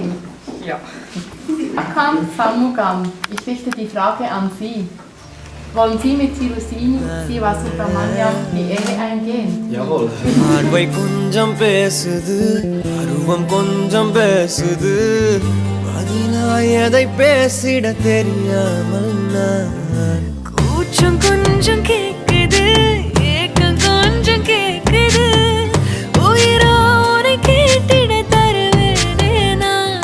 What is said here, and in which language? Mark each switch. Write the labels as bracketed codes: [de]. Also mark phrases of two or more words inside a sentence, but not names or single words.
[de] Ja. Tuvarakam Samugam, ich richte die Frage an Sie. Wollen Sie mit Tirusini Sivasubramaniam die Ehe eingehen? Jawohl. [ta] பார்வை கொஞ்சம் பேசுது, அருவம் கொஞ்சம் பேசுது, பதிலாய் எதை பேசிட தெரியாமல் நான். கூச்சம் கொஞ்சம் கேக்குது, ஏக்கம் கொஞ்சம் கேக்குது, உயிரோ உன்னை கேட்டிட தருவேனே நான்.